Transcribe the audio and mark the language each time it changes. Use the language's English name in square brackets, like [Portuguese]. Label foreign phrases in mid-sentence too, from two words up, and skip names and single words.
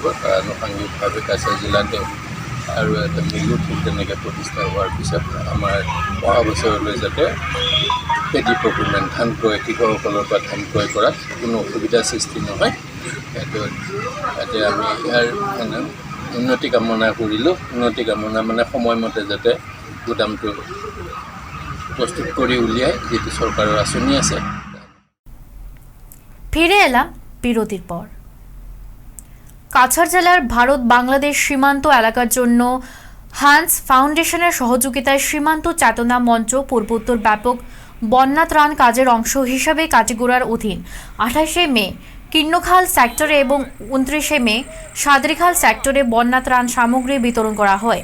[Assamese] তাৰ আনুষাংগিকভাৱে কাছাৰ জিলাতে আৰু এটা মিলো ঠিক তেনেকৈ প্ৰতিষ্ঠা হোৱাৰ পিছত আমাৰ অহা বছৰলৈ যাতে [English] paddy procurement [Assamese] ধান ক্ৰয় কৃষকসকলৰ পৰা ধান ক্ৰয় কৰাত কোনো অসুবিধাৰ সৃষ্টি নহয়। যাতে আমি ইয়াৰ উন্নতি কামনা কৰিলোঁ। উন্নতি কামনা মানে সময়মতে যাতে গুদামটো প্রস্তুত করে উলিয়ায় যেটি সরকারের আঁচনি আছে। [Bangla] ফিরে এলাম বিরতির পর। কাছাড় জেলার ভারত বাংলাদেশ সীমান্ত এলাকার জন্য হান্স ফাউন্ডেশনের সহযোগিতায় সীমান্ত চেতনা মঞ্চ পূর্বোত্তর ব্যাপক বন্যা ত্রাণ কাজের অংশ হিসাবে কাটিগড়ার অধীন 28শে মে কীর্ণখাল সেক্টরে এবং 29শে মে সাদরিখাল সেক্টরে বন্যা ত্রাণ সামগ্রী বিতরণ করা হয়।